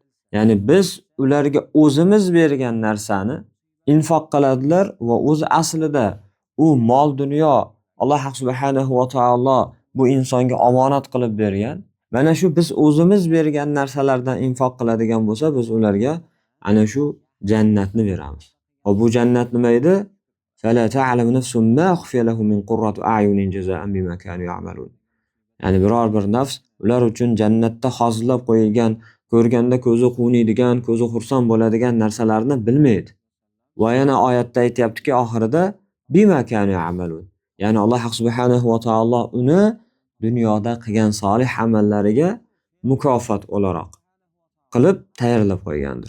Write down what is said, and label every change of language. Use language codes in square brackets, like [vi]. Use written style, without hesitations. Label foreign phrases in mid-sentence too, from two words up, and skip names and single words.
[uz] Ya'ni biz ularga o'zimiz bergan narsani infoq qiladilar va o'zi aslida u mol dunyo Alloh subhanahu va taolo bu insonga omonat qilib bergan. Mana shu biz o'zimiz bergan narsalardan infoq qiladigan bo'lsa, biz ularga ana shu jannatni beramiz. Va bu jannat nima edi? [ar] فلا تعلم نفس ما أخفي لهم من قرة أعين جزاء بما كانوا يعملون. [uz] Ya'ni biror bir nafs ular uchun jannatda hozirlab qo'yilgan, ko'rganda ko'zi quvnaydigan, ko'zi xursand bo'ladigan narsalarni bilmaydi. Va yana oyatda aytayaptiki, oxirida [ar] بما كانوا يعملون. [uz] Ya'ni Alloh subhanahu va taolo uni dunyoda qilgan solih amallariga mukofot o'laroq qilib tayyorlab qo'ygandir.